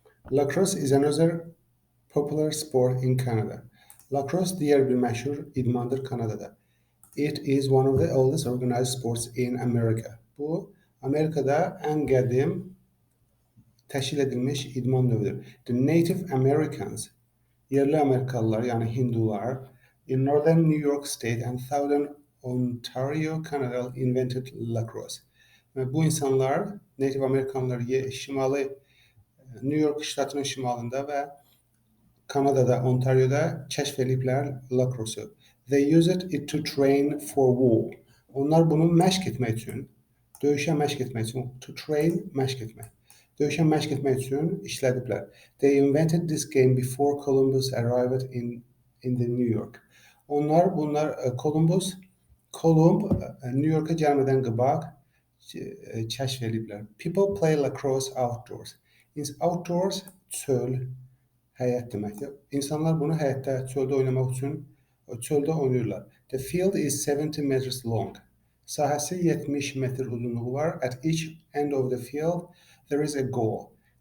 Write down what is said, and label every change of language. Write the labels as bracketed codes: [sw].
[en] Lacrosse is another popular sport in Canada. [az] Lacrosse diğer bir meşhur idmandır Kanada'da. [en] It is one of the oldest organized sports in America. [az] Bu Amerika'da en qədim təşkil edilmiş idman növüdür. [en] The Native Americans, [az] yerli Amerikalılar yani Hindular, [en] in northern New York State and southern Ontario, Canada invented lacrosse. [az] Ve bu insanlar, Native Amerikanlar şimali New York ştatının şimalında ve Kanada'da, Ontario'da kəşf ediblər lacrosse. [en] They used it to train for war. [az] Onlar bunu məşq etmək üçün, döyüşə məşq etmək üçün, [en] to train [az] məşq etmək. Döyüşə məşq etmək üçün işlədiblər. [en] They invented this game before Columbus arrived in the New York. [az] Bunlar Kolumb New York'a gəlmədən qabaq kəşf ediblər. [en] People play lacrosse outdoors. [az] Outdoors çöl, həyət deməkdir. İnsanlar bunu həyətdə, çöldə oynamaq üçün çöldə oynayırlar. [en] The field is 70 meters long. [az] Sahəsi 70 metr uzunluğu var. [en] At each end of the field there is a goal.